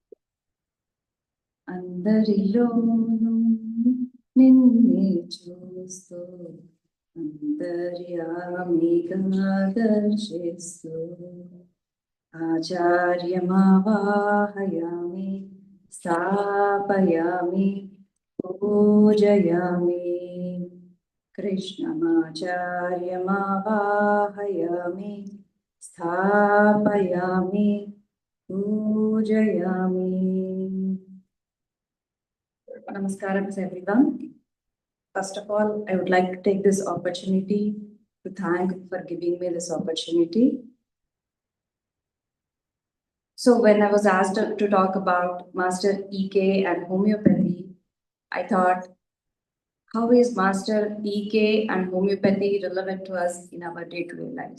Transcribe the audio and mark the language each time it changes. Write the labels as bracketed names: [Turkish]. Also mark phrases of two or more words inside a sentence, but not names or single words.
[Telugu] అందరిలోనూ నిన్నే చూస్తూ అంతర్యామిగా దర్శిస్తూ [Sanskrit] आचार्यमावाहयामि स्थापयामि पूजयामि कृष्णमाचार्यमावाहयामि स्थापयामि पूजयामि. [English] Namaskaram to everyone. First of all, I would like to take this opportunity to thank for giving me this opportunity. So when I was asked to talk about Master EK and homeopathy, I thought, how is Master EK and homeopathy relevant to us in our day-to-day lives?